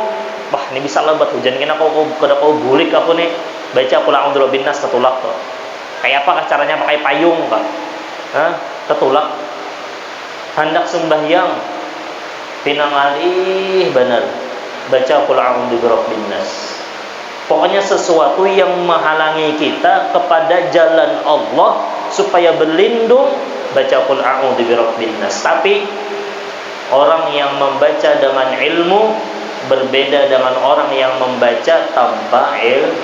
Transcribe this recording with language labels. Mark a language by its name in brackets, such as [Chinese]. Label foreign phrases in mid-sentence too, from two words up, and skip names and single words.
[Banjar] Bah, ini bisa lambat hujan kena kau bulik aku nih. Baca [Arabic] قل أعوذ برب الناس [Banjar] tetulak tu. Kayak apa caranya pakai payung, Pak? Tetulak. Hendak sembahyang pina ngalih benar. [Arabic] Baca قل أعوذ برب الناس. [Indonesian] Pokoknya sesuatu yang menghalangi kita kepada jalan Allah supaya berlindung, baca [Arabic] قل أعوذ برب الناس. [Indonesian] Tapi orang yang membaca dengan ilmu berbeda dengan orang yang membaca tanpa ilmu.